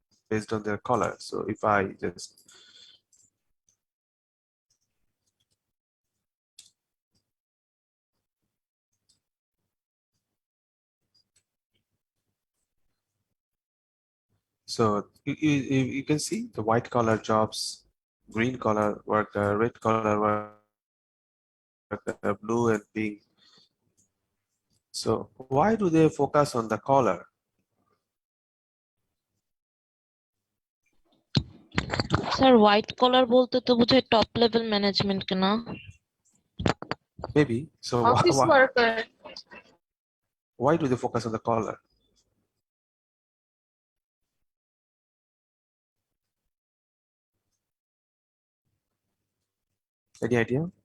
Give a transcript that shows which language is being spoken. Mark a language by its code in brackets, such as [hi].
[en] So if I just so you can see the white collar jobs, green collar worker, red collar worker, blue and pink. So why do they focus on the color? [bn] Sir white collar বলতে তো বোঝায় top level management কে না? [en] Maybe. So Office worker. why do they focus on the color? Any idea?